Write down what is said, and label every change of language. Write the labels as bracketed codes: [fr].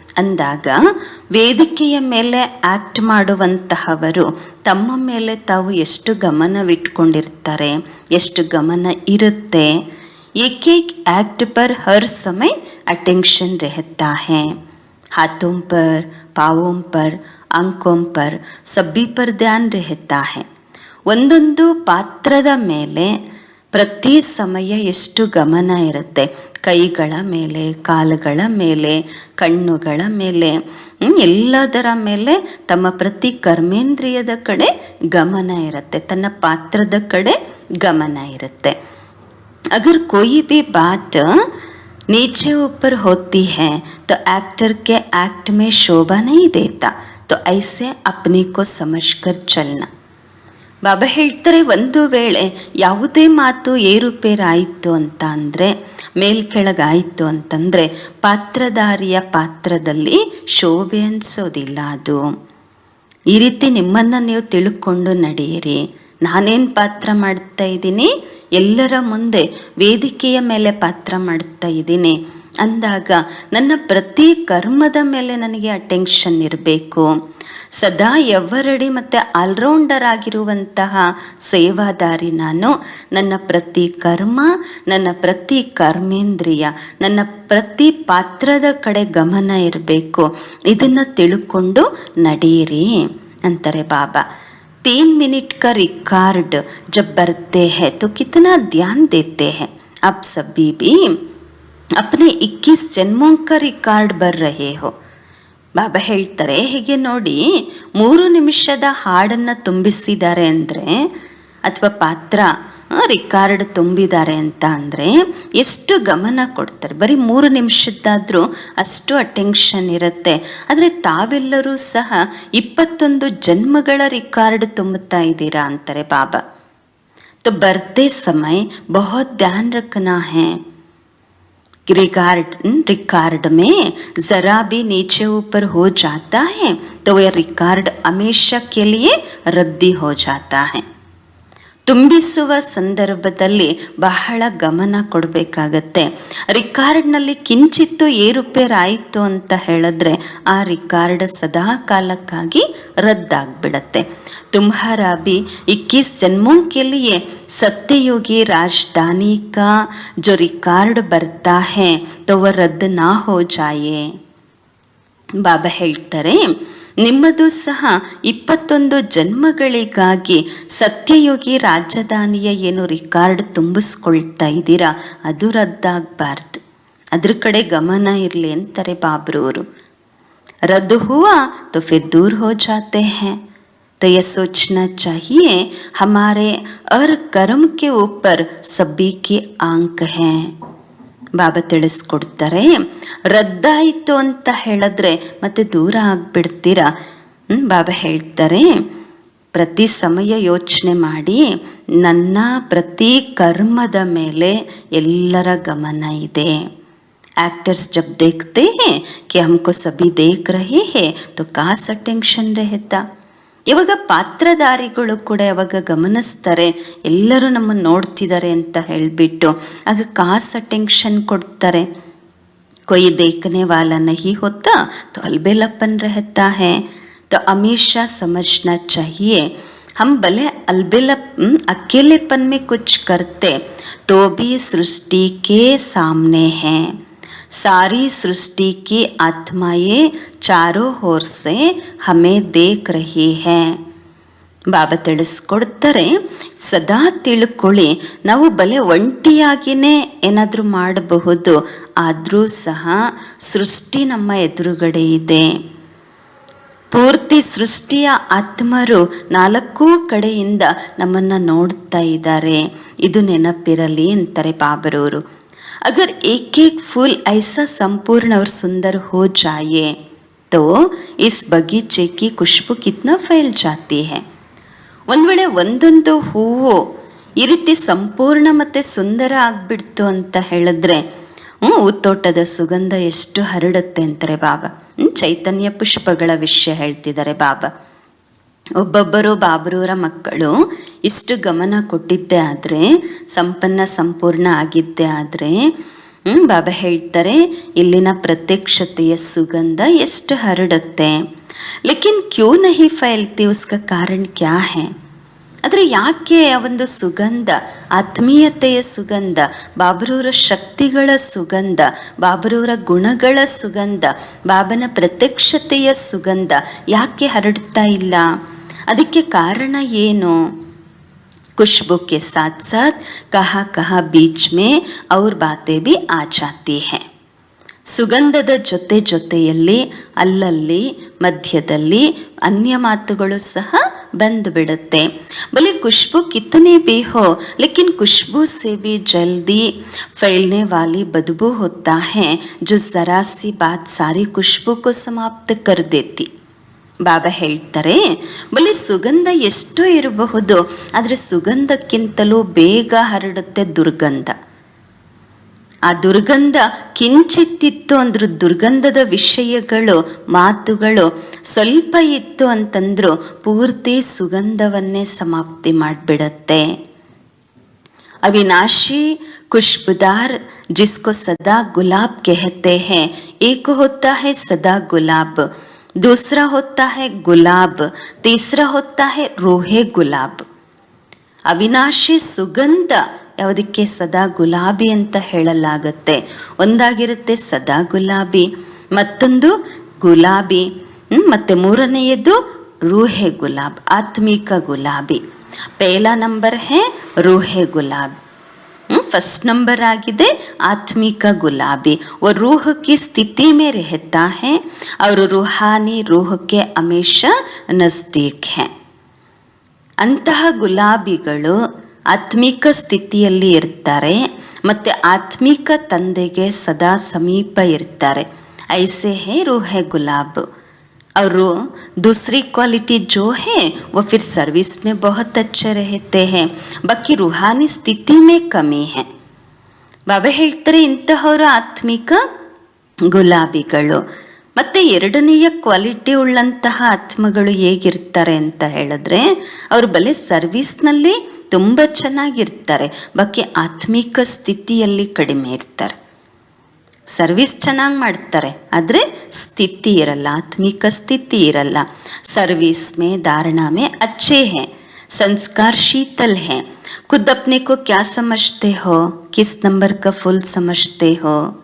[kn] ಅಂದಾಗ ವೇದಿಕೆಯ ಮೇಲೆ ಆ್ಯಕ್ಟ್ ಮಾಡುವಂತಹವರು ತಮ್ಮ ಮೇಲೆ ತಾವು ಎಷ್ಟು ಗಮನವಿಟ್ಕೊಂಡಿರ್ತಾರೆ, ಎಷ್ಟು ಗಮನ ಇರುತ್ತೆ. [hi] एक एक एक्ट पर हर समय अटेंशन रहता है. हाथों पर, पाँवों पर, आंखों पर, सभी पर ध्यान रहता है. [kn] ಒಂದೊಂದು ಪಾತ್ರದ ಮೇಲೆ ಪ್ರತಿ ಸಮಯ ಎಷ್ಟು ಗಮನ ಇರುತ್ತೆ. ಕೈಗಳ ಮೇಲೆ, ಕಾಲುಗಳ ಮೇಲೆ, ಕಣ್ಣುಗಳ ಮೇಲೆ, ಎಲ್ಲದರ ಮೇಲೆ ತಮ್ಮ ಪ್ರತಿ ಕರ್ಮೇಂದ್ರಿಯದ ಕಡೆ ಗಮನ ಇರುತ್ತೆ, ತನ್ನ ಪಾತ್ರದ ಕಡೆ ಗಮನ ಇರುತ್ತೆ. [hi] अगर कोई भी बात नीचे ऊपर होती है तो एक्टर के एक्ट में शोभा नहीं देता. तो ऐसे अपने को समझकर चलना. [kn] ಬಾಬಾ ಹೇಳ್ತಾರೆ, ಒಂದು ವೇಳೆ ಯಾವುದೇ ಮಾತು ಏರುಪೇರಾಯಿತು ಅಂತ ಅಂದರೆ, ಮೇಲ್ಕೆಳಗಾಯಿತು ಅಂತಂದರೆ ಪಾತ್ರಧಾರಿಯ ಪಾತ್ರದಲ್ಲಿ ಶೋಭೆ ಅನಿಸೋದಿಲ್ಲ. ಅದು ಈ ರೀತಿ ನಿಮ್ಮನ್ನು ನೀವು ತಿಳ್ಕೊಂಡು ನಡೆಯಿರಿ. ನಾನೇನು ಪಾತ್ರ ಮಾಡ್ತಾ ಇದ್ದೀನಿ, ಎಲ್ಲರ ಮುಂದೆ ವೇದಿಕೆಯ ಮೇಲೆ ಪಾತ್ರ ಮಾಡ್ತಾ ಇದ್ದೀನಿ ಅಂದಾಗ ನನ್ನ ಪ್ರತಿ ಕರ್ಮದ ಮೇಲೆ ನನಗೆ ಅಟೆನ್ಷನ್ ಇರಬೇಕು. ಸದಾ ಎವರಡಿ ಮತ್ತು ಆಲ್ರೌಂಡರ್ ಆಗಿರುವಂತಹ ಸೇವಾದಾರಿ ನಾನು. ನನ್ನ ಪ್ರತಿ ಕರ್ಮ, ನನ್ನ ಪ್ರತಿ ಕರ್ಮೇಂದ್ರಿಯ, ನನ್ನ ಪ್ರತಿ ಪಾತ್ರದ ಕಡೆ ಗಮನ ಇರಬೇಕು. ಇದನ್ನು ತಿಳ್ಕೊಂಡು ನಡೆಯಿರಿ ಅಂತಾರೆ ಬಾಬಾ. [hi] 3 मिनट का रिकॉर्ड जब बरते हैं तो कितना ध्यान देते हैं. आप सभी भी अपने 21 जन्मों का रिकॉर्ड भर रहे हो. [kn] ಬಾಬಾ ಹೇಳ್ತಾರೆ, ಹೀಗೆ ನೋಡಿ 3 ನಿಮಿಷದ ಹಾಡನ್ನು ತುಂಬಿಸಿದ್ದಾರೆ ಅಂದರೆ, ಅಥವಾ ಪಾತ್ರ ರಿಕಾರ್ಡ್ ತುಂಬಿದ್ದಾರೆ ಅಂತ ಅಂದರೆ ಎಷ್ಟು ಗಮನ ಕೊಡ್ತಾರೆ. ಬರೀ 3 ನಿಮಿಷದ್ದಾದರೂ ಅಷ್ಟು ಅಟೆನ್ಷನ್ ಇರುತ್ತೆ. ಆದರೆ ತಾವೆಲ್ಲರೂ ಸಹ 21 ಜನ್ಮಗಳ ರಿಕಾರ್ಡ್ ತುಂಬುತ್ತಾ ಇದ್ದೀರಾ ಅಂತಾರೆ ಬಾಬಾ. [hi] तो बढ़ते समय बहुत ध्यान रखना है. रिकॉर्ड में ज़रा भी नीचे ऊपर हो जाता है तो वह रिकॉर्ड हमेशा के लिए रद्दी हो जाता है. [kn] ತುಂಬಿಸುವ ಸಂದರ್ಭದಲ್ಲಿ ಬಹಳ ಗಮನ ಕೊಡಬೇಕಾಗತ್ತೆ. ರಿಕಾರ್ಡ್ನಲ್ಲಿ ಕಿಂಚಿತ್ತು ಏರುಪೇರಾಯಿತು ಅಂತ ಹೇಳಿದ್ರೆ ಆ ರಿಕಾರ್ಡ್ ಸದಾ ಕಾಲಕ್ಕಾಗಿ ರದ್ದಾಗ್ಬಿಡತ್ತೆ. [hi] तुम्हारा भी 21 जन्मों के लिए सत्ययोगी राजधानी का जो रिकॉर्ड बनता है तो वह रद्द ना हो जाए. [kn] ಬಾಬಾ ಹೇಳ್ತಾರೆ, ನಿಮ್ಮದು ಸಹ 21 ಜನ್ಮಗಳಿಗಾಗಿ ಸತ್ಯಯೋಗಿ ರಾಜಧಾನಿಯ ಏನು ರಿಕಾರ್ಡ್ ತುಂಬಿಸ್ಕೊಳ್ತಾ ಇದ್ದೀರಾ ಅದು ರದ್ದಾಗಬಾರ್ದು. ಅದ್ರ ಕಡೆ ಗಮನ ಇರಲಿ ಅಂತಾರೆ ಬಾಬ್ರವರು. [hi] रद्द हुआ तो फिर दूर हो जाते हैं। तो यह सोचना चाहिए हमारे हर कर्म के ऊपर सभी की आंक हैं। [kn] ಬಾಬಾ ತಿಳಿಸ್ಕೊಡ್ತಾರೆ, ರದ್ದಾಯಿತು ಅಂತ ಹೇಳಿದ್ರೆ ಮತ್ತೆ ದೂರ ಆಗ್ಬಿಡ್ತೀರಾ. ಬಾಬಾ ಹೇಳ್ತಾರೆ, ಪ್ರತಿ ಸಮಯ ಯೋಚನೆ ಮಾಡಿ, ನನ್ನ ಪ್ರತಿ ಕರ್ಮದ ಮೇಲೆ ಎಲ್ಲರ ಗಮನ ಇದೆ. [hi] एक्टर्स जब देखते हैं कि हमको सभी देख रहे हैं तो कासा टेंशन रहता. [kn] ಇವಾಗ ಪಾತ್ರಧಾರಿಗಳು ಕೂಡ ಯಾವಾಗ ಗಮನಿಸ್ತಾರೆ ಎಲ್ಲರೂ ನಮ್ಮನ್ನು ನೋಡ್ತಿದ್ದಾರೆ ಅಂತ ಹೇಳಿಬಿಟ್ಟು ಆಗ ಕಾಸ ಟೆನ್ಷನ್ ಕೊಡ್ತಾರೆ. [hi] कोई देखने वाला नहीं होता तो अलबेलापन रहता है. तो हमेशा समझना चाहिए हम भले अकेलेपन में कुछ करते तो भी सृष्टि के सामने हैं. सारी सृष्टि की आत्माएं चारों ओर से हमें देख रही हैं. [kn] ಬಾಬಾ ತಿಳಿಸ್ಕೊಡ್ತಾರೆ, ಸದಾ ತಿಳ್ಕೊಳ್ಳಿ, ನಾವು ಬಲೆ ಒಂಟಿಯಾಗಿಯೇ ಏನಾದರೂ ಮಾಡಬಹುದು, ಆದರೂ ಸಹ ಸೃಷ್ಟಿ ನಮ್ಮ ಎದುರುಗಡೆ ಇದೆ. ಪೂರ್ತಿ ಸೃಷ್ಟಿಯ ಆತ್ಮರು ನಾಲ್ಕೂ ಕಡೆಯಿಂದ ನಮ್ಮನ್ನು ನೋಡ್ತಾ ಇದ್ದಾರೆ. ಇದು ನೆನಪಿರಲಿ ಅಂತಾರೆ ಬಾಬರವರು. [hi] अगर एक एक फूल ऐसा संपूर्ण और सुंदर हो जाए तो इस बगीचे की खुशबू कितना फैल जाती है. [kn] ಒಂದು ವೇಳೆ ಒಂದೊಂದು ಹೂವು ಈ ರೀತಿ ಸಂಪೂರ್ಣ ಮತ್ತು ಸುಂದರ ಆಗಿಬಿಡ್ತು ಅಂತ ಹೇಳಿದ್ರೆ ಹೂತೋಟದ ಸುಗಂಧ ಎಷ್ಟು ಹರಡುತ್ತೆ ಅಂತಾರೆ ಬಾಬಾ. ಚೈತನ್ಯ ಪುಷ್ಪಗಳ ವಿಷಯ ಹೇಳ್ತಿದ್ದಾರೆ ಬಾಬಾ. ಒಬ್ಬೊಬ್ಬರು ಬಾಬರವರ ಮಕ್ಕಳು ಇಷ್ಟು ಗಮನ ಕೊಟ್ಟಿದ್ದೇ ಆದರೆ, ಸಂಪೂರ್ಣ ಆಗಿದ್ದೇ ಆದರೆ, ಬಾಬಾ ಹೇಳ್ತಾರೆ ಇಲ್ಲಿನ ಪ್ರತ್ಯಕ್ಷತೆಯ ಸುಗಂಧ ಎಷ್ಟು ಹರಡುತ್ತೆ. [hi] ಲೇಕಿನ್ ಕ್ಯೂ ನಹಿ ಫೈಲ್ತಿ, ಉಸ್ಕ ಕಾರಣ ಕ್ಯಾ ಹೈ? [kn] ಆದರೆ ಯಾಕೆ ಆ ಒಂದು ಸುಗಂಧ, ಆತ್ಮೀಯತೆಯ ಸುಗಂಧ, ಬಾಬರವರ ಶಕ್ತಿಗಳ ಸುಗಂಧ, ಬಾಬರವರ ಗುಣಗಳ ಸುಗಂಧ, ಬಾಬನ ಪ್ರತ್ಯಕ್ಷತೆಯ ಸುಗಂಧ ಯಾಕೆ ಹರಡ್ತಾ ಇಲ್ಲ? ಅದಕ್ಕೆ ಕಾರಣ ಏನು? [hi] खुशबू के साथ साथ कहाँ कहाँ बीच में और बातें भी आ जाती हैं. [kn] ಸುಗಂಧದ ಜೊತೆ ಜೊತೆಯಲ್ಲಿ ಅಲ್ಲಲ್ಲಿ ಮಧ್ಯದಲ್ಲಿ ಅನ್ಯ ಮಾತುಗಳು ಸಹ ಬಂದುಬಿಡುತ್ತೆ. [hi] भले खुशबू कितने भी हो लेकिन खुशबू से भी जल्दी फैलने वाली बदबू होता है जो जरा सी बात सारी खुशबू को समाप्त कर देती. [kn] ಬಾಬಾ ಹೇಳ್ತಾರೆ, ಬಲಿ ಸುಗಂಧ ಎಷ್ಟೋ ಇರಬಹುದು, ಆದರೆ ಸುಗಂಧಕ್ಕಿಂತಲೂ ಬೇಗ ಹರಡುತ್ತೆ ದುರ್ಗಂಧ. ಆ ದುರ್ಗಂಧ ಕಿಂಚಿತ್ತಿತ್ತು ಅಂದ್ರು, ದುರ್ಗಂಧದ ವಿಷಯಗಳು ಮಾತುಗಳು ಸ್ವಲ್ಪ ಇತ್ತು ಅಂತಂದ್ರು ಪೂರ್ತಿ ಸುಗಂಧವನ್ನೇ ಸಮಾಪ್ತಿ ಮಾಡಿಬಿಡತ್ತೆ. [hi] अविनाशी खुशबूदार जिसको सदा गुलाब कहते हैं, एक होता है सदा गुलाब, दूसरा होता है गुलाब, तीसरा होता है रोहे गुलाब. [kn] ಅವಿನಾಶಿ ಸುಗಂಧ ಯಾವುದಕ್ಕೆ ಸದಾ ಗುಲಾಬಿ ಅಂತ ಹೇಳಲಾಗುತ್ತೆ. ಒಂದಾಗಿರುತ್ತೆ ಸದಾ ಗುಲಾಬಿ, ಮತ್ತೊಂದು ಗುಲಾಬಿ, ಮತ್ತು ಮೂರನೆಯದು ರೂಹೆ ಗುಲಾಬ್, ಆತ್ಮಿಕ ಗುಲಾಬಿ. [hi] ಪೇಲಾ ನಂಬರ್ ಹೇ ರೂಹೆ ಗುಲಾಬ್, फर्स्ट नंबर [kn] आಗಿದೆ आत्मिक गुलाबी. [hi] वो रूह की स्थिति में रहता है और रूहानी रूह के हमेशा नज़दीक है. [kn] ಅಂತಹ ಗುಲಾಬಿಗಳು ಆತ್ಮಿಕ ಸ್ಥಿತಿಯಲ್ಲಿ ಇರ್ತಾರೆ ಮತ್ತು ಆತ್ಮಿಕ ತಂದೆಗೆ ಸದಾ ಸಮೀಪ ಇರ್ತಾರೆ. [hi] ಐಸೆ ಹೇ ರೂಹೆ ಗುಲಾಬ್. और दूसरी क्वालिटी जो है वो फिर सर्विस में बहुत अच्छे रहते हैं, बाकी रूहानी स्थिति में कमी है. [kn] ಬಾಬಾ ಹೇಳ್ತಾರೆ ಇಂತಹವರು ಆತ್ಮಿಕ ಗುಲಾಬಿಗಳು. ಮತ್ತು ಎರಡನೆಯ ಕ್ವಾಲಿಟಿ ಉಳ್ಳಂತಹ ಆತ್ಮಗಳು ಹೇಗಿರ್ತಾರೆ ಅಂತ ಹೇಳಿದ್ರೆ, ಅವರು ಬಲೆ ಸರ್ವಿಸ್ನಲ್ಲಿ ತುಂಬ ಚೆನ್ನಾಗಿರ್ತಾರೆ, ಬಾಕಿ ಆತ್ಮಿಕ ಸ್ಥಿತಿಯಲ್ಲಿ ಕಡಿಮೆ ಇರ್ತಾರೆ. ಸರ್ವಿಸ್ ಚೆನ್ನಾಗಿ ಮಾಡ್ತಾರೆ ಆದರೆ ಸ್ಥಿತಿ ಇರಲ್ಲ, ಆತ್ಮಿಕ ಸ್ಥಿತಿ ಇರಲ್ಲ. [hi] ಸರ್ವಿಸ್ में धारणा में अच्छे हैं, संस्कार शीतल हैं. खुद अपने को क्या समझते हो, किस नंबर का फुल समझते हो?